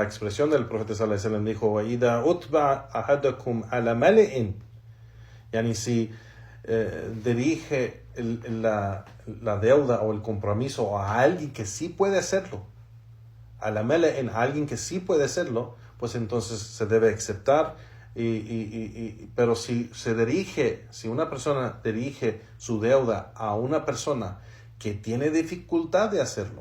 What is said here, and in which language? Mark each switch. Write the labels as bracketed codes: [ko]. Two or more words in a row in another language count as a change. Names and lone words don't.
[es] expresión del profeta [ar] صلى الله عليه وسلم [es] dijo: [ar] وَإِذَا أُتْبَعَ أَحَدَكُمْ عَلَى مَلِئٍ, [es] si dirige la deuda o el compromiso a alguien que sí puede hacerlo, a la mele'in, a alguien que sí puede hacerlo, pues entonces se debe aceptar. Pero si una persona dirige su deuda a una persona que tiene dificultad de hacerlo